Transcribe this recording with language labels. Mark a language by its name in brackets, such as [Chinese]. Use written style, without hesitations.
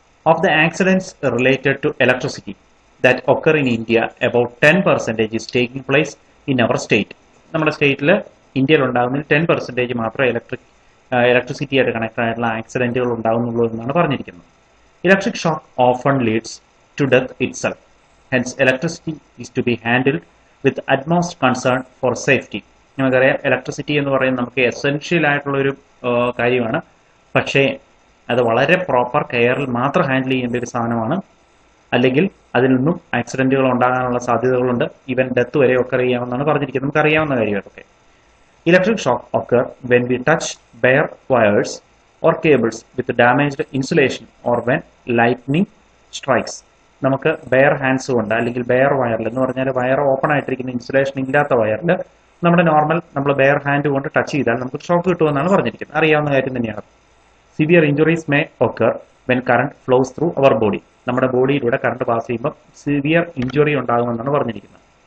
[English] Of the accidents related to electricity that occur in India about 10% is taking place in our state. [Malayalam] നമ്മുടെ സ്റ്റേറ്റിൽ ഇന്ത്യയിൽ ഉണ്ടാകുന്നതിൽ 10% മാത്രമേ electricity ആയിട്ട് connect ആയിട്ടുള്ള ആക്സിഡന്റുകൾ ഉണ്ടാകുന്നുള്ളൂ എന്നാണ് പറഞ്ഞിരിക്കുന്നത്. [English] Electric shock often leads to death itself. Hence, electricity is to be handled with utmost concern for safety. [Malayalam] നമുക്കറിയാം electricity എന്ന് പറയുന്നത് നമുക്ക് എസെൻഷ്യൽ ആയിട്ടുള്ളൊരു കാര്യമാണ്. പക്ഷേ അത് വളരെ പ്രോപ്പർ കെയറിൽ മാത്രം ഹാൻഡിൽ ചെയ്യേണ്ട ഒരു സാധനമാണ്. അല്ലെങ്കിൽ അതിൽ നിന്നും ആക്സിഡന്റുകൾ ഉണ്ടാകാനുള്ള സാധ്യതകളുണ്ട്. ഈവൻ ഡെത്ത് വരെ ഒക്കർ ചെയ്യാമെന്നാണ് പറഞ്ഞിരിക്കുന്നത്. നമുക്കറിയാവുന്ന കാര്യമായിട്ടൊക്കെ. [English] Electric shock occur when we touch bare wires or cables with damaged insulation or when lightning strikes. [Malayalam] നമുക്ക് ബെയർ ഹാൻഡ്സ് കൊണ്ട് അല്ലെങ്കിൽ ബെയർ വയറിൽ എന്ന് പറഞ്ഞാൽ വയർ ഓപ്പൺ ആയിട്ടിരിക്കുന്ന ഇൻസുലേഷൻ ഇല്ലാത്ത വയറിൽ നമ്മൾ ബെയർ ഹാൻഡ് കൊണ്ട് ടച്ച് ചെയ്താൽ നമുക്ക് ഷോക്ക് കിട്ടുമെന്നാണ് പറഞ്ഞിരിക്കുന്നത്. അറിയാവുന്ന കാര്യം തന്നെയാണ്. [English] Severe injuries may occur when current flows through our body. [Malayalam] നമ്മുടെ ബോഡിയിലൂടെ കറണ്ട് പാസ് ചെയ്യുമ്പോൾ സിവിയർ ഇഞ്ചുറി ഉണ്ടാകുമെന്നാണ് പറഞ്ഞിരിക്കുന്നത്.